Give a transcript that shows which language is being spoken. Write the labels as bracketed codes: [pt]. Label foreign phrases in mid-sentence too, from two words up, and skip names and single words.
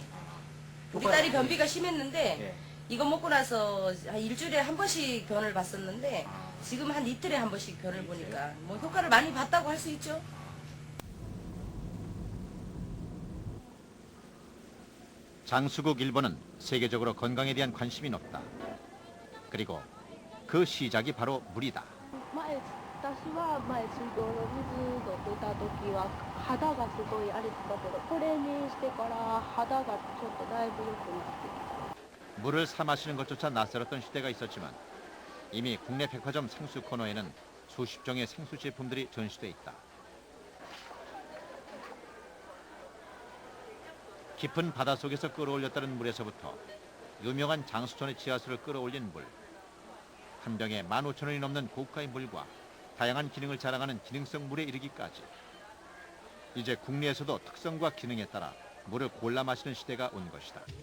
[ko] 우리 딸이 변비가 심했는데 이거 먹고 나서 한 일주일에 한 번씩 변을 봤었는데 지금 한 이틀에 한 번씩 변을 보니까 뭐 효과를 많이 봤다고 할 수 있죠. 장수국 일본은 세계적으로 건강에 대한 관심이 높다. 그리고 그 시작이 바로 물이다. [ja] 私は前水道の水飲んでた時は肌がすごい荒れてたけどこれにしてから肌がちょっとだいぶ良くなってきた。 [ko] 물을 사 마시는 것조차 낯설었던 시대가 있었지만 이미 국내 백화점 생수 코너에는 수십 종의 생수 제품들이 전시돼 있다. 깊은 바닷속에서 끌어올렸다는 물에서부터 유명한 장수촌의 지하수를 끌어올린 물, 한 병에 15,000원이 넘는 고가의 물과 다양한 기능을 자랑하는 기능성 물에 이르기까지 이제 국내에서도 특성과 기능에 따라 물을 골라 마시는 시대가 온 것이다.